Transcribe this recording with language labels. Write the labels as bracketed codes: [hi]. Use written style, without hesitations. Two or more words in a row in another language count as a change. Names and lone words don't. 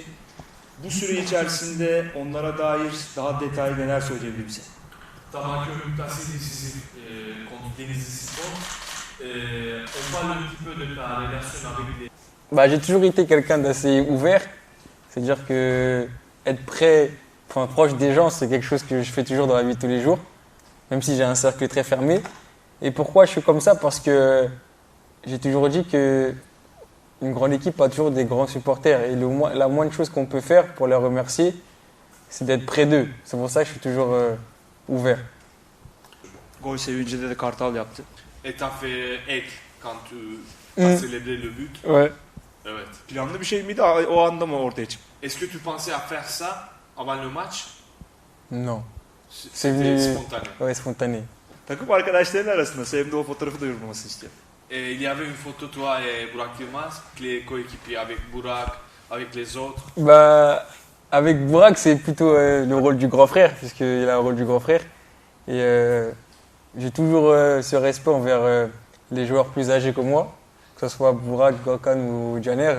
[tr] Bu süre içerisinde onlara dair daha detaylı neler söyleyebilir bize? [fr] Ta marqué un but assez décisif contre Denizli Sport. On parle un petit peu de ta relation avec les... Bah, j'ai toujours été quelqu'un d'assez ouvert. C'est-à-dire que être près, enfin, proche des gens, c'est quelque chose que je fais toujours dans la vie de tous les jours, même si j'ai un cercle très fermé. Et pourquoi je suis comme ça? Parce que j'ai toujours dit que une grande équipe a toujours des grands supporters. Et la moindre chose qu'on peut faire pour les remercier, c'est d'être près d'eux. C'est pour ça que je suis toujours ouvert. [tr] Gol sevincinde de Kartal yaptı. [fr] Et t'as fait aigle quand tu as célébré le but. Ouais. [tr] Evet. Planlı bir şey miydi o anda mı ortaya çıktı? [fr] Est-ce que tu pensais à faire ça avant le match? Non. C'était venu- spontané. Ouais, spontané. [tr] Takım arkadaşlarının arasında Sevim de o fotoğrafı da yorumlaması istiyor. [fr] Et il y avait une photo toi et Burak Yılmaz, les coéquipiers avec Burak, avec les autres. Bah, avec Burak, c'est plutôt le rôle du grand frère, puisqu'il a un rôle du grand frère. Et j'ai toujours ce respect envers les joueurs plus âgés que moi, que ce soit Burak, Gökhan ou Caner.